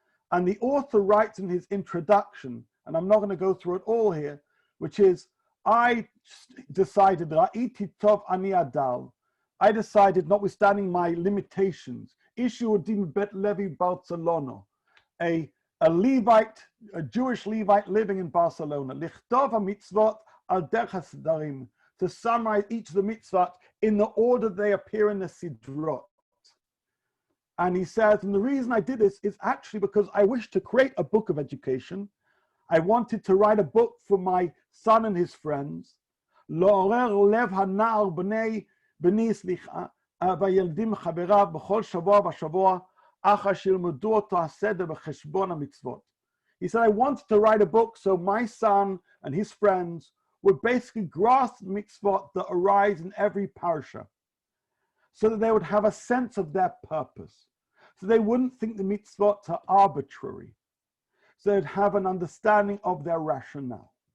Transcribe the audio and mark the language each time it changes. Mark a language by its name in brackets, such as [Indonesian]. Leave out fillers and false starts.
[English] And the author writes in his introduction, and I'm not going to go through it all here, which is, I decided that I decided, notwithstanding my limitations, Ishu Bet Levi Barcelona, a Levite, a Jewish Levite living in Barcelona, [Hebrew] Lichtov HaMitzvot al Derech HaSidarim, [English] to summarize each of the mitzvot in the order they appear in the Sidrot. And he says, and the reason I did this is actually because I wish to create a book of education. I wanted to write a book for my son and his friends. [Hebrew] לעורר לב הנער בני סליחה והילדים חבריו בכל שבוע ושבוע אחר שילמדו אותו הסדר בחשבון המצוות. [English] He said, I wanted to write a book so my son and his friends would basically grasp the mitzvot that arise in every parasha, so that they would have a sense of their purpose, so they wouldn't think the mitzvot are arbitrary, so they'd have an understanding of their rationale.